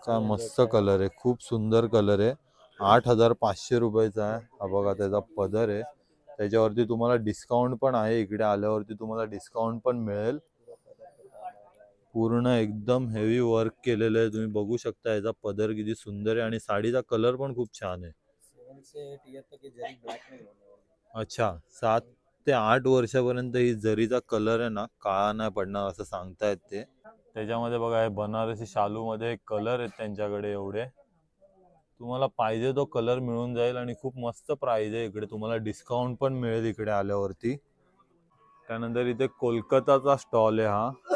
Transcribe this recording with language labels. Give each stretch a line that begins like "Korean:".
Marathi: काय मस्त कलर आहे, खूप सुंदर कलर आहे. 8500 रुपयाचा आहे हा बघा. त्याचा पदर आहे, त्याच्यावरती तुम्हाला डिस्काउंट पण आहे. इकडे आल्यावरती तुम्हाला डिस्काउंट पण मिळेल. पूर्ण एकदम हेवी वर्क केलेलं आहे, तुम्ही बघू शकता. याचा पदर किती सुंदर आहे आणि साडीचा कलर पण खूप छान आहे.
Hindi: 7 से 8 ईयर तक ये जरी ब्लैक नहीं होने वाली।
Marathi: अच्छा, 7 ते 8 वर्षापर्यंत ही जरीचा कलर आहे ना काळा नाही पडणार असं सांगतायत ते. त्याच्यामध्ये बघा हे बनारसी शालू मध्ये कलर आहेत त्यांच्याकडे एवढे. तुम्हाला पाहिजे तो कलर मिळून जाईल आणि खूप मस्त प्राइस आहे. इकडे तुम्हाला डिस्काउंट पण मिळेल इकडे आल्यावरती. त्यानंतर इथे कोलकाताचा स्टॉल आहे हा.